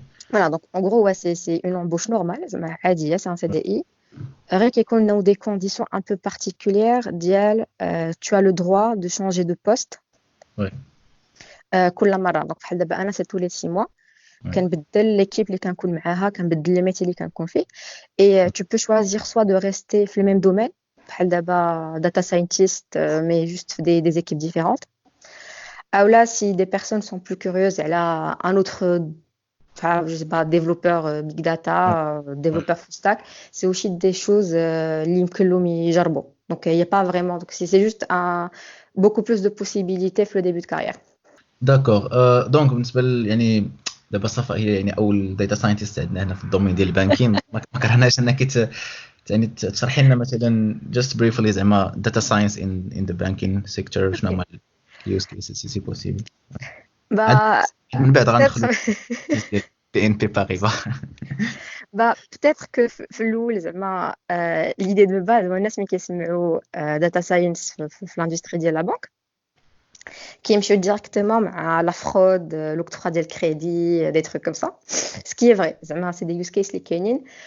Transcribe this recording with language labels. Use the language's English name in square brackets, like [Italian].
[French] Voilà, donc en gros, ouais, c'est une embauche normale, c'est un CDI. Rien qu'il y ait des conditions un peu particulières, tu as le droit de changer de poste. Ouais. [Arabic] كل مرة. [French] Donc [Arabic] بحال دابا أنا [French] c'est tous les 6 mois. [Arabic] كنبدل [French] l'équipe [Arabic] اللي كنكون معاها, كنبدل [French] les métiers [Arabic] اللي كنكون فيه. [French] Et tu peux choisir soit de rester [Arabic] في [French] le même domaine, [Arabic] بحال دابا [French] data scientist, mais juste des équipes différentes. Ou là, si des personnes sont plus curieuses, elle a un autre, je sais pas, développeur big data, développeur full stack, c'est aussi des choses [Arabic] اللي يجربوا. [French] Donc il y a pas vraiment, donc c'est juste beaucoup plus de possibilités [Arabic] في [French] le début de carrière. داكور. [Arabic] دونك بالنسبه دابا صافا هي اول داتا ساينتست عندنا هنا في الدومين ديال البانكين. ما كرهناش انك تشرحي لنا مثلا [English] just briefly [Arabic] زعما [English] data science in the banking sector [Arabic] شنو هما اليوز كيسز [French] سي بوسيبل. [Arabic] من بعد غندخلوا ديال BNP Paribas. [French] peut-être que [Arabic] في الاول زعما [French] l'idée de base هو [Arabic] الناس ملي كيسمعوا [French] data science في l'industrie [Arabic] ديال [French] la banque qui يمشيو directement [Arabic] مع [French] la fraude, l'octroi ديال crédit, des trucs comme ça, ce qui est vrai زعما c'est des use cases [Arabic] اللي كاينين.